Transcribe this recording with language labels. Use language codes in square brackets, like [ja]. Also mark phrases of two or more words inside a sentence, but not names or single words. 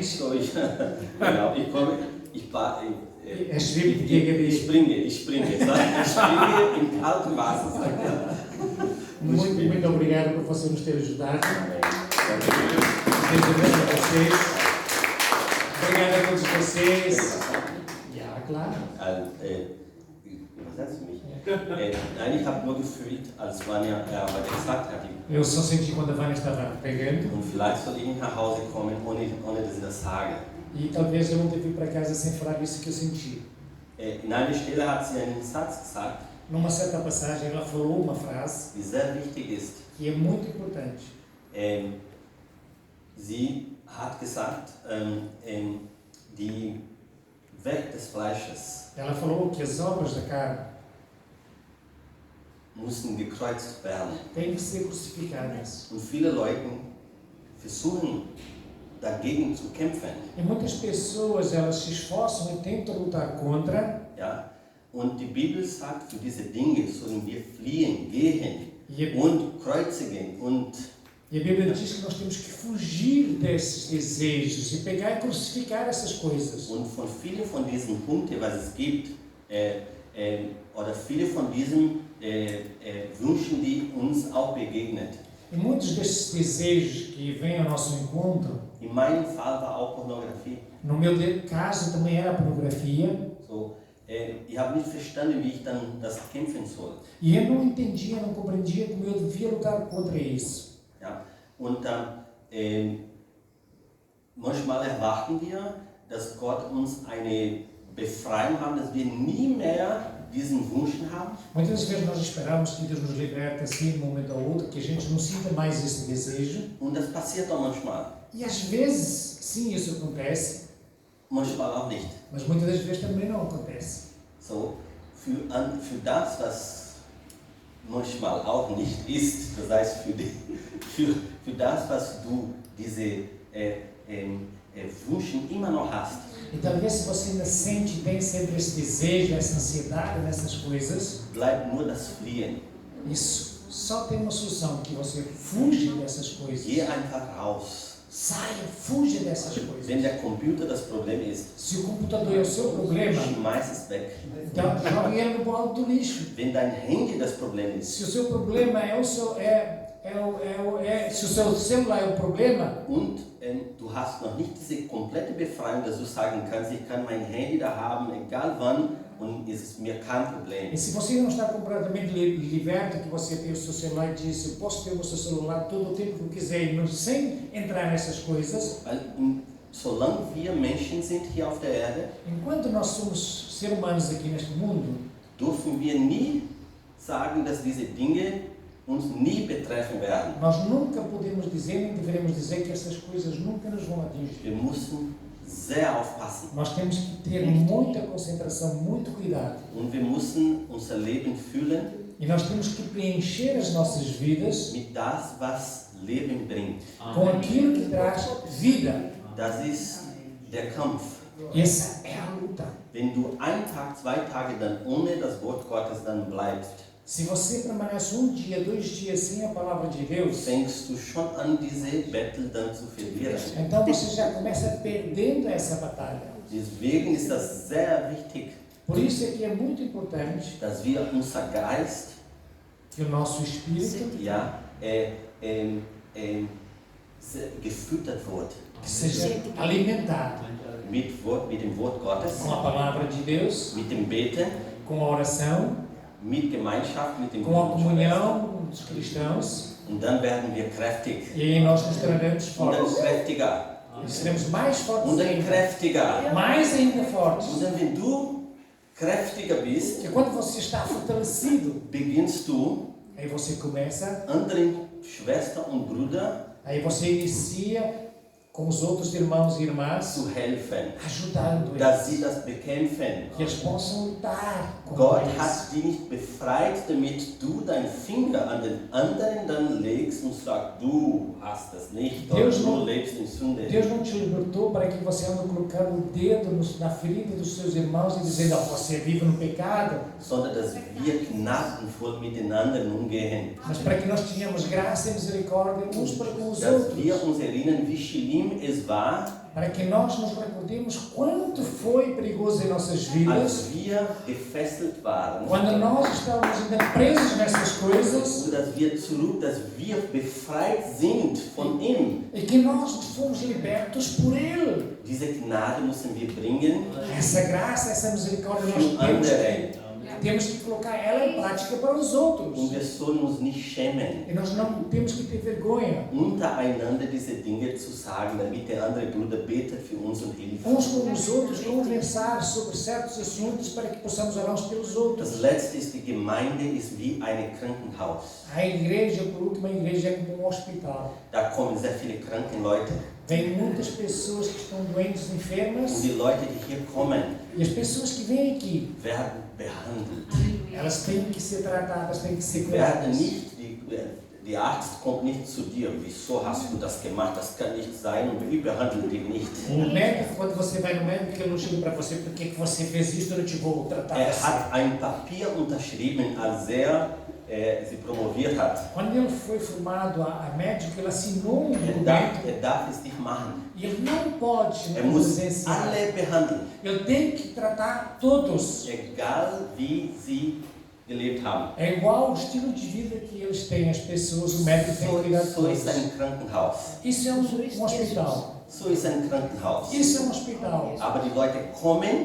[de] So, genau, ich komme, Er schwimmt gegen ich die. springe, ich springe im kalten Wasser. Sagt er. [pt] Muito obrigado por você nos ter ajudado. Amen. Deus abençoe vocês. Obrigado a todos vocês. claro. [de] Übersetzt mich. Nein, ich habe nur gefühlt, als Vanya heute gesagt hat. [pt] Eu só senti quando a Vânia estava pregando. [de] Und vielleicht soll ich nicht nach Hause kommen, ohne dass ich das sage. [pt] E talvez eu não devia ir para casa sem falar isso que eu senti. [de] In einer Stelle hat sie einen Satz gesagt, [pt] Numa certa passagem, ela falou uma frase [de] die sehr wichtig ist. [pt] que é muito importante. [de] Sie hat gesagt, die Werk des Fleisches [pt] Ela falou que as obras da carne [de] müssen gekreuzt werden. [pt] têm que ser crucificadas. [de] Und viele Leute versuchen, dagegen zu kämpfen. [pt] E muitas pessoas, elas se esforçam e tentam lutar contra. [de] Ja? Und die Bibel sagt, für diese Dinge sollen wir fliehen, gehen [pt] E [de] und kreuzigen. Und [pt] a Bíblia diz que nós temos que fugir desses desejos e pegar e crucificar essas coisas. [de] von vielen von diesen Punkten, was es gibt, oder viele von diesen Wünschen, die uns auch begegnet. [pt] E muitos desses desejos que vêm ao nosso encontro, [de] In meinem Fall war auch Pornografie. [pt] no meu caso também era a pornografia. [de] So, ich habe nicht verstanden, wie ich dann das kämpfen soll. [pt] E eu não entendia, não compreendia como eu devia lutar contra isso. [de] Ja? Und manchmal erwarten wir, dass Gott uns eine Befreiung haben, dass wir nie mehr diesen Wunsch haben. [pt] Muitas vezes nós esperamos que Deus nos liberte assim de um momento ao outro, que a gente não sinta mais esse desejo. [de] Und das passiert auch manchmal. [pt] E às vezes, sim, isso acontece, [de] Manchmal auch nicht. [pt] mas muitas das vezes também não acontece. [de] So, für das, was manchmal auch nicht ist, das heißt für das, was du diese Wünsche immer noch hast, [pt] E talvez se você ainda sente e tem sempre esse desejo, essa ansiedade nessas coisas, [de] bleibt nur das Fliehen. [pt] isso só tem uma solução, que você fuge dessas coisas. [de] Geh einfach raus. [pt] Saia, fuja dessas [de] Wenn [pt] coisas. [de] der Computer das Problem ist, [pt] Se o computador é o seu problema, [de] schmeiß es weg. [pt] então jogue ele no balde do lixo. [de] Wenn dein Handy das Problem ist [pt] Se o seu problema é o seu, se o seu celular é o problema, [de] und du hast noch nicht diese komplette Befreiung, dass du sagen kannst, ich kann mein Handy da haben, egal wann, und es ist mir kein Problem. [pt] e se você não está completamente liberto, que você tem o seu celular e diz, eu posso ter o seu celular todo o tempo que eu quiser, sem entrar nessas coisas, [de] Weil solange wir Menschen sind hier auf der Erde, [pt] enquanto nós somos seres humanos aqui neste mundo, [de] dürfen wir nie sagen, dass diese Dinge uns nie betreffen werden. [pt] nós nunca podemos dizer, nem deveremos dizer que essas coisas nunca nos vão atingir. [de] Wir müssen sehr aufpassen [pt] Nós temos que ter muita concentração, muito cuidado. [de] und wir müssen unser Leben füllen [pt] E nós temos que preencher as nossas vidas [de] mit das, was Leben bringt. [pt] com aquilo que traz vida. [de] Das ist der Kampf. [pt] Essa é a luta. [de] Wenn du 1 Tag, 2 Tage dann ohne das Wort Gottes dann bleibst, [pt] Se você permanece um dia, 2 dias sem a palavra de Deus, [de] fängst du schon an, diese Battle dann zu verlieren. [pt] então você já começa perdendo essa batalha. [de] Deswegen ist das sehr wichtig, [pt] Por isso é que é muito importante [de] dass wir unser Geist [pt] que o nosso espírito [de] ja, gefüttert wird [pt] que seja alimentado [de] mit dem Wort Gottes, [pt] com a palavra de Deus, [de] mit dem Beten, [pt] com a oração, [de] mit Gemeinschaft, mit dem [pt] com a comunhão dos cristãos, [de] und dann werden wir kräftig [pt] e aí nós nos tornaremos [de] und dann [pt] fortes. [de] kräftiger [pt] E seremos mais fortes [de] und dann [pt] ainda. [de] kräftiger. [pt] Mais ainda fortes. [de] Und dann, wenn du kräftiger bist, [pt] Porque quando você está fortalecido, [de] beginnst du [pt] aí você começa, [de] anderen Schwestern und Brüdern [pt] aí você inicia com os outros irmãos e irmãs, [de] zu helfen, [pt] ajudando [de] dass [pt] eles, [de] sie das bekämpfen. [pt] que eles possam lutar com [de] Gott [pt] eles. [de] hat dich nicht befreit, damit du deinen Finger an den anderen dann legst und sagst, du hast das nicht, oder [pt] Deus [de] du [pt] não- [de] lebst in Sünde. [pt] Deus não te libertou para que você ande colocando o dedo na ferida dos seus irmãos e dizendo, oh, você vive no pecado, [de] Sondern dass wir gnadenvoll miteinander umgehen. [pt] mas para que nós tenhamos graça e misericórdia uns para com os [de] Dass wir [pt] outros. [de] uns erinnern, wie schlimm es war, [pt] para que nós nos recordemos quanto foi perigoso em nossas vidas, [de] als wir gefesselt waren, [pt] quando nós estávamos ainda presos nessas coisas, [de] so dass wir befreit sind von ihm. [pt] e que nós fomos libertos por Ele. [de] Diese Gnade müssen wir bringen [pt] Essa graça, essa misericórdia nós [de] für andere. [pt] temos que colocar ela em prática para os outros. [de] Und wir sollen uns nicht schämen, [pt] E nós não temos que ter vergonha [de] untereinander diese Dinge zu sagen, damit der andere Bruder betet für uns und hilft. [pt] uns com os outros, conversar sobre certos assuntos para que possamos orar uns pelos outros. [de] Das letzte ist, die Gemeinde ist wie ein Krankenhaus. [pt] A igreja, por último, a igreja é como um hospital. [de] Da kommen sehr viele kranke Leute. [pt] Vêm muitas pessoas que estão doentes, [de] Und [pt] enfermas, [de] die Leute, die hier kommen, [pt] e as pessoas que vêm aqui, [de] werden behandelt. [pt] elas têm que ser tratadas, têm que ser [de] Werden [pt] curadas. [de] nicht, die Arzt kommt nicht zu dir, wieso hast du das gemacht, das kann nicht sein, und wir behandeln dich nicht. [pt] O médico, quando você vai no médico, ele não chega para você, por que você fez isso, eu não te vou tratar assim. [de] Hat ein Papier unterschrieben, als sie promoviert hat. [pt] Quando ele foi formado a médico, ele assinou um documento [de] darf es nicht machen. [pt] e ele não pode [de] Muss [pt] presenciar. [de] alle behandeln, [pt] Ele tem que tratar todos. [de] egal wie sie gelebt haben. [pt] É igual o estilo de vida que eles têm, as pessoas, o médico tem que cuidar de [de] So [pt] todos. [de] ist ein Krankenhaus. [pt] Isso é um hospital. [de] So ist ein Krankenhaus. [pt] Isso é um hospital. [de] Aber die Leute kommen,